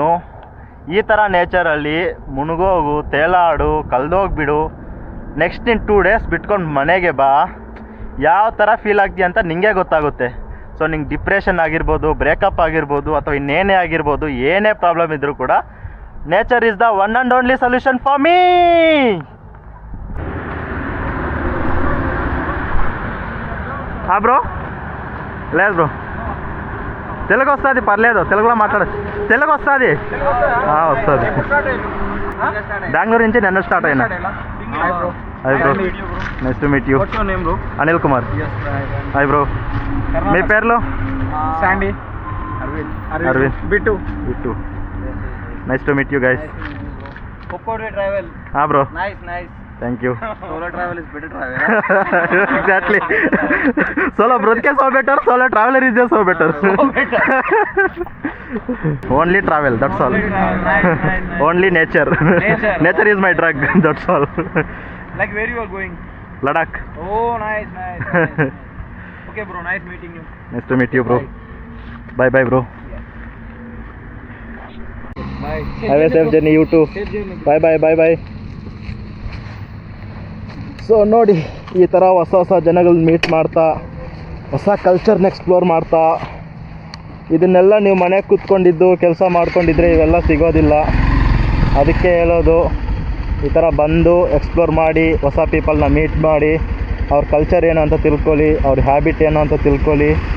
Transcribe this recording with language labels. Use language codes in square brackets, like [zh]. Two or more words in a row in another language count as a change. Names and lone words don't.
[kn] ಈ ಥರ ನೇಚರಲ್ಲಿ ಮುಳುಗೋಗು, ತೇಲಾಡು, ಕಲ್ದೋಗ್ಬಿಡು. ನೆಕ್ಸ್ಟ್ ನೀನು 2 ಡೇಸ್ ಬಿಟ್ಕೊಂಡು ಮನೆಗೆ ಬಾ. ಯಾವ ಥರ ಫೀಲ್ ಆಗ್ತೀಯ ಅಂತ ನಿಂಗೆ ಗೊತ್ತಾಗುತ್ತೆ. ಸೊ ನಿಂಗೆ ಡಿಪ್ರೆಷನ್ ಆಗಿರ್ಬೋದು, ಬ್ರೇಕಪ್ ಆಗಿರ್ಬೋದು, ಅಥವಾ ಇನ್ನೇನೇ ಆಗಿರ್ಬೋದು, ಏನೇ ಪ್ರಾಬ್ಲಮ್ ಇದ್ದರೂ ಕೂಡ [en] nature is the one and only solution for me. [te] బ్రో లేదు బ్రో, తెలుగు వస్తుంది పర్లేదు, తెలుగులో మాట్లాడచ్చు. తెలుగు వస్తుంది వస్తుంది. బెంగళూరు నుంచి నిన్న స్టార్ట్ అయినా. [en] hi bro, nice to meet you. [te] అనిల్ కుమార్. [en] hi bro, [te] మీ పేర్లు? శాండీ, అరవింద్, బిట్టు. [en] nice to meet you guys. bro nice. Thank you. Solo travel is better travel. Exactly. Solo broadcast so better, solo traveler is just so better. Only travel, that's all. Only nature. Nature is my drug, that's all. Like where you are going? Ladakh. Oh, nice. Okay bro, nice meeting you. Nice to meet you bro. Bye bro. Bye. Have a safe journey, you too. Bye. [kn] ಸೊ ನೋಡಿ, ಈ ಥರ ಹೊಸ ಜನಗಳನ್ನ ಮೀಟ್ ಮಾಡ್ತಾ, ಹೊಸ ಕಲ್ಚರ್ನ ಎಕ್ಸ್ಪ್ಲೋರ್ ಮಾಡ್ತಾ, ಇದನ್ನೆಲ್ಲ ನೀವು ಮನೆಗೆ ಕೂತ್ಕೊಂಡಿದ್ದು ಕೆಲಸ ಮಾಡ್ಕೊಂಡಿದ್ರೆ ಇವೆಲ್ಲ ಸಿಗೋದಿಲ್ಲ. ಅದಕ್ಕೆ ಹೇಳೋದು, ಈ ಥರ ಬಂದು ಎಕ್ಸ್ಪ್ಲೋರ್ ಮಾಡಿ, ಹೊಸ ಪೀಪಲ್ನ ಮೀಟ್ ಮಾಡಿ, ಅವ್ರ ಕಲ್ಚರ್ ಏನು ಅಂತ ತಿಳ್ಕೊಳ್ಳಿ, ಅವ್ರ ಹ್ಯಾಬಿಟ್ ಏನು ಅಂತ ತಿಳ್ಕೊಳ್ಳಿ.